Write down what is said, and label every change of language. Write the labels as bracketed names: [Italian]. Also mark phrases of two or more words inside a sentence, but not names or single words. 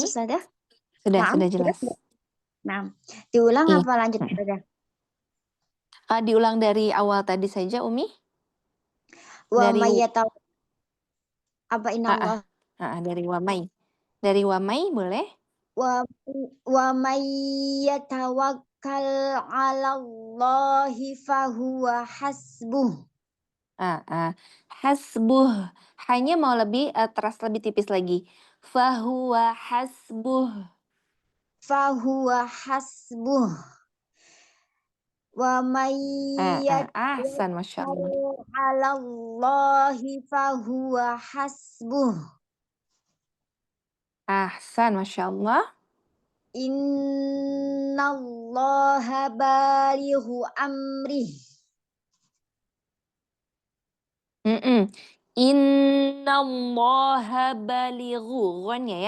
[Indonesian] Ustazah? Sudah Naam, jelas. Naam. Diulang Iya. apa lanjut Ustazah? Diulang dari awal tadi saja Umi? Wa Dari mayyataw apa ah, inallah dari Wamai. Dari Wamai boleh? [Arabic] و ومن يتوكل على الله فهو حسبه. [Indonesian] Hasbuh. Hanya mau lebih terasa lebih tipis lagi. [Arabic] فهو حسبه. فهو حسبه. [Indonesian] Wa Ahsan, [Arabic] ما شاء الله. من يتوكل على الله فهو حسبه. أحسن، ما شاء الله. إن الله بالغ أمره. إن الله بالغ. [Indonesian] Ghon ya.